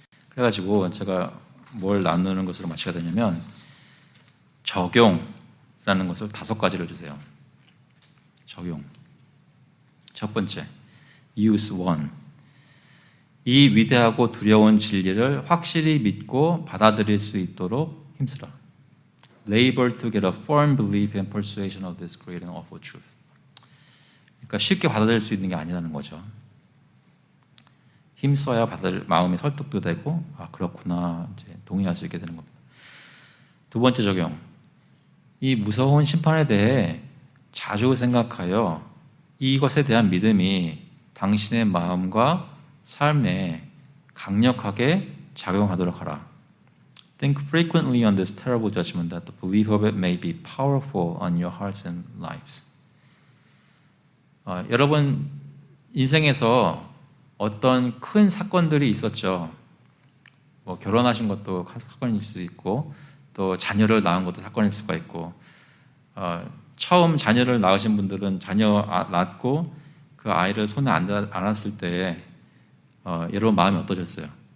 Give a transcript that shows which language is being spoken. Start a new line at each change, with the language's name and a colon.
Korean: 그래가지고 제가 뭘 나누는 것으로 마치게 되냐면, 적용이라는 것을 5가지를 주세요. 적용. 첫 번째,
English: use one.
Korean: 이 위대하고 두려운 진리를 확실히 믿고 받아들일 수 있도록 힘쓰라.
English: labor to get a firm belief and persuasion of this great and awful truth.
Korean: 그러니까 쉽게 받아들일 수 있는 게 아니라는 거죠. 힘써야 받아들 마음이 설득도 되고 아 그렇구나 이제 동의할 수 있게 되는 겁니다. 두 번째 적용. 이 무서운 심판에 대해 자주 생각하여 이것에 대한 믿음이 당신의 마음과 삶에 강력하게 작용하도록 하라.
English: Think frequently on this terrible judgment that the belief of it may be powerful on your hearts and lives.
Korean: 여러분 인생에서 어떤 큰 사건들이 있었죠. 뭐 결혼하신 것도 사건일 수 있고 또 자녀를 낳은 것도 사건일 수가 있고 처음 자녀를 낳으신 분들은 자녀 낳고 그 아이를 손에 안았을 때 여러분 마음이 어떠셨어요?